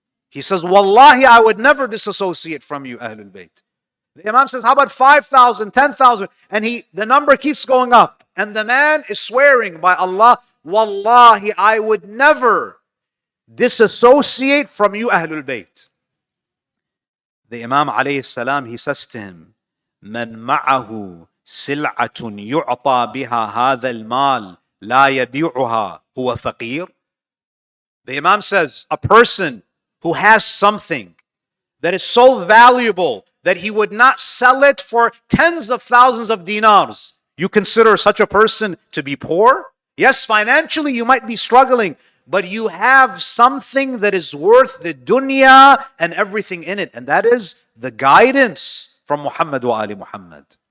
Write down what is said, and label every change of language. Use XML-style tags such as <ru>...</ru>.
<en>He says, Wallahi, I would never disassociate from you Ahlul Bayt. The Imam says, how about 5,000, 10,000? And the number keeps going up. And the man is swearing by Allah, Wallahi, I would never disassociate from you, Ahlul Bayt. The Imam alayhi salam, he says to him,</en> <ar>من معه سلعة يعطى بها هذا المال لا يبيعها هو فقير.</ar> <en>The Imam says, a person who has something that is so valuable that he would not sell it for tens of thousands of dinars, you consider such a person to be poor? Yes, financially you might be struggling, but you have something that is worth the dunya and everything in it, and that is the guidance from Muhammad wa Ali Muhammad.</en>